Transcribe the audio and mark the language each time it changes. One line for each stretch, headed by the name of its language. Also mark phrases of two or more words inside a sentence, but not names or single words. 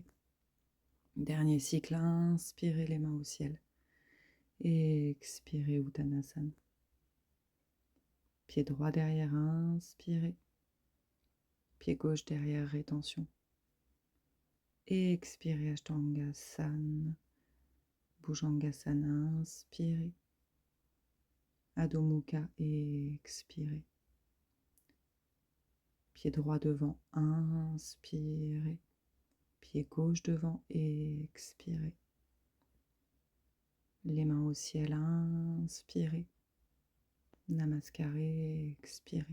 French: Dernier cycle, inspirez les mains au ciel. Expirez Uttanasana. Pied droit derrière, inspirez. Pied gauche derrière, rétention. Expirez Ashtangasana. Bhujangasana, inspirez. Adho Mukha, expirez. Pied droit devant, inspirez. Pied gauche devant, expirez. Les mains au ciel, inspirez. Namaskar, expirez.